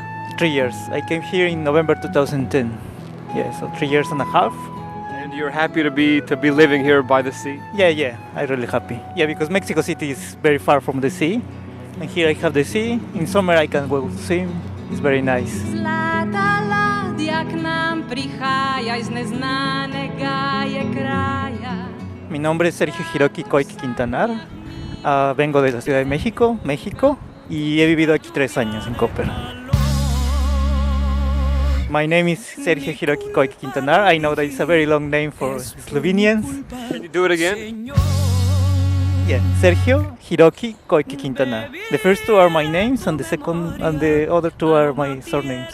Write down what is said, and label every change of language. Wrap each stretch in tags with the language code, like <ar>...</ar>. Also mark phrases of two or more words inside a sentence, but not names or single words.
<en>3 years. I came here in November 2010. Yeah, so 3 years and a half. And you're happy to be living here by the sea? Yeah, I'm really happy. Yeah, because Mexico City is very far from the sea. And here I have the sea. In summer I can go swim. It's very nice.</en> <sl>Zlata ladja k nam prihaja iz neznanega je kraja.</sl> <es>Mi nombre es Sergio Hiroki Koike Quintanar. Vengo de la Ciudad de México, México, y he vivido aquí 3 años en Koper.</es> <en>My name is Sergio Hiroki Koike Quintanar. I know that it's a very long name for Slovenians. Can you do it again? Yeah, Sergio Hiroki Koike Quintanar. The first 2 are my names, and the other 2 are my surnames.</en>